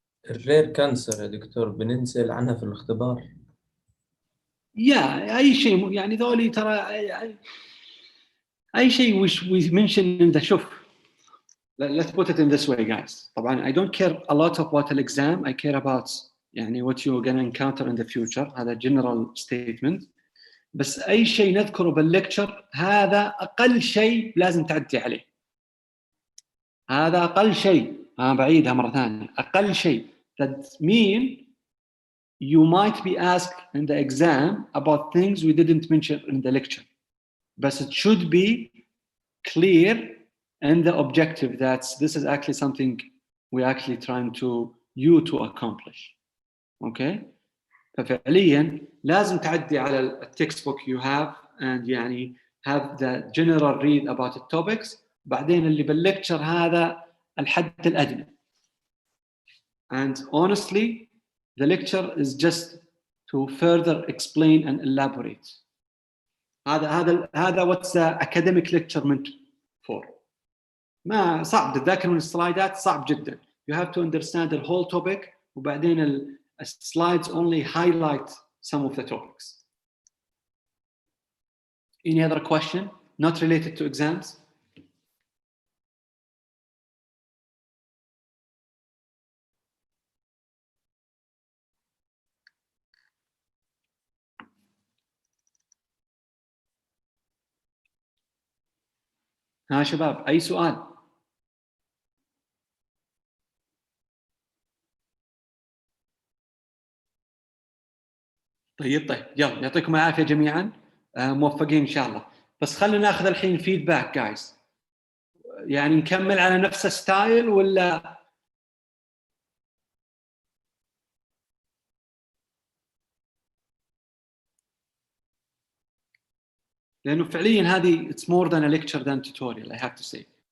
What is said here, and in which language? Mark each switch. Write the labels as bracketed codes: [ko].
[ar] الرير كانسر يا دكتور بننسأل عنها في الاختبار. أي شيء يعني ذولي ترى أي شيء we mention in the شوف. [en] Let's put it in this way, guys. طبعا I don't care a lot about the exam. I care about يعني what you're going to encounter in the future. [ar] هذا general statement. بس أي شيء نذكره بالليكتشر هذا أقل شيء لازم تعدي عليه. هذا أقل شيء. أنا بعيدها مرة ثانية. أقل شيء. [en] That means you might be asked in the exam about things we didn't mention in the lecture. But it should be clear and the objective that this is actually something we're actually trying to accomplish. Okay? ففعليا لازم تعدي على التكست book you have and يعني have the general read about the topics. [ar] بعدين اللي بالlecture هذا الحد الأدنى. [en] And honestly, the lecture is just to further explain and elaborate. هذا what's the academic lecture meant for. [ar] ما صعب تذاكر من السلايدات صعب جدا. [en] You have to understand the whole topic وبعدين slides only highlight some of the topics. Any other question not related to exams? [ar] ها شباب أي سؤال؟ طيب يلا يعطيكم العافية جميعا موفقين إن شاء الله. بس خلينا ناخذ الحين فيدباك جايز. [en] يعني نكمل على نفس الستايل ولا لأنه فعليا هذه it's more than a lecture than tutorial I have to say.